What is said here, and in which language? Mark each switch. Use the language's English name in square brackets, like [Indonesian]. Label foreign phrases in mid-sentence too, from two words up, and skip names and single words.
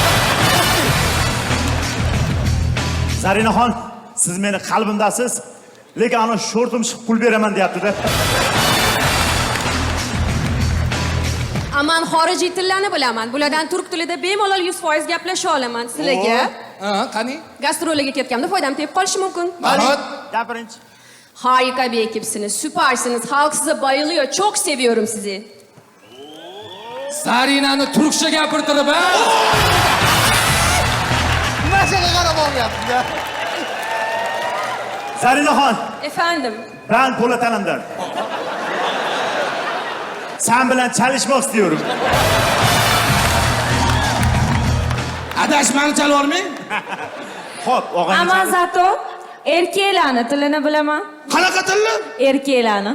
[Uzbek] Zarinaxon, siz meni qalbimdasiz, lekin ana sho'rtim chiqib pul beraman deyapti-da. Aman xorijiy tillarni bilaman. Bulardan turk tilida bemalol 100% gaplasha olaman. Sizlarga Ha, qani? gastrolga ketganimda foydam tegib qolishi mumkin. Marhamat. Gapirinchi. [Turkish] Harika bir ekipsiniz, süpersiniz. Halk size bayılıyor. Çok seviyorum sizi. [Uzbek] Zarinani turkcha gapirtirib, ha? Nimaga qarab olyapsiz ya? Zarinaxon, Efendim. ben Po'latanimdan. Sen bilan chalishmoq istiyorum. Adashmani chalvormang. Xo'p, og'ayni. Ama zato erkeklarni tilini bilaman. Qanaqa tilni? Erkeklarni.